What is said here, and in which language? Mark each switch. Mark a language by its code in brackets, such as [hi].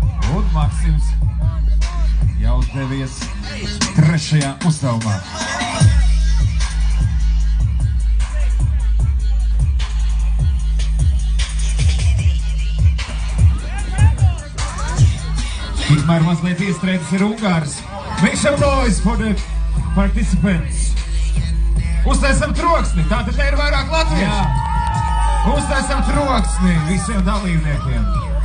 [lv] Un Maksims jau devies 3. piedalīties šajā uzdevumā. Tikmēr mazliet iestrēdzis ir Ungārs. [en] Make some noise for the participants. [lv] Uztaisam troksni, tātad te ir vairāk latviešu. Uztaisam troksni visiem dalībniekiem.